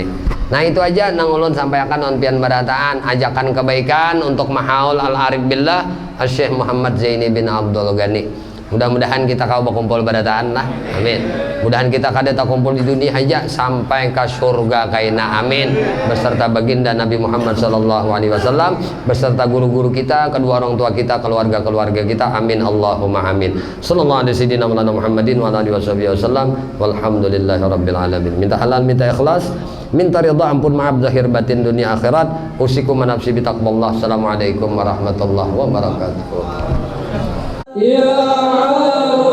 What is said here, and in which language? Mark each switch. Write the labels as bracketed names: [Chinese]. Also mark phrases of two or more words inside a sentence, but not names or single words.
[Banjar] Nah, itu aja nang ulun sampaikan on pian barataan ajakan kebaikan untuk mahaul [Arabic] العارف بالله [Banjar] Syekh Muhammad Zaini bin Abdul Ghani. Mudah-mudahan kita kau berkumpul barataan lah. [Indonesian] Amin. [Banjar] Mudahan kita kada tak kumpul di dunia aja sampai ke surga kaina. [Indonesian] Amin. Beserta baginda Nabi Muhammad SAW, beserta guru-guru kita, kedua orang tua kita, keluarga-keluarga kita. Amin. [Arabic] اللهم آمين. صلى الله عليه وسلم محمد وآله وسلم. والحمد لله رب العالمين. [Indonesian] Minta halal, minta ikhlas, minta ridha, ampun maaf zahir batin dunia akhirat. [Arabic] أوصيكم ونفسي بتقوى الله السلام عليكم ورحمة الله وبركاته. [Indonesian] Ya